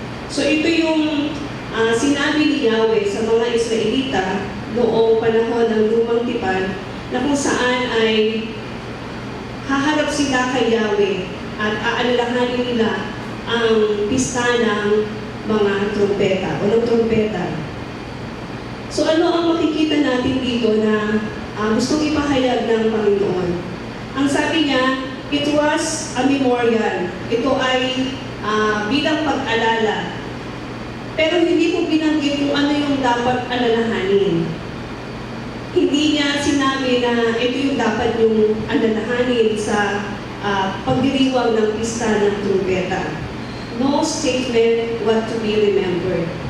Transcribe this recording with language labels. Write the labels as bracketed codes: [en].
[tl] So ito yung sinabi ni Yahweh sa mga Israelita noong panahon ng lumang tipan na kung saan ay haharap sila kay Yahweh at aalalahanin nila ang pista ng mga trumpeta o ng trumpeta. So ano ang makikita natin dito na gustong ipahayag ng Panginoon? Ang sabi niya, [en] it was a memorial. [tl] Ito ay bilang pag-alala. Pero hindi ko binanggit kung ano yung dapat alalahanin. Hindi niya sinabi na ito yung dapat yung alalahanin sa pagdiriwang ng pista ng trumpeta. [en] No statement what to be remembered.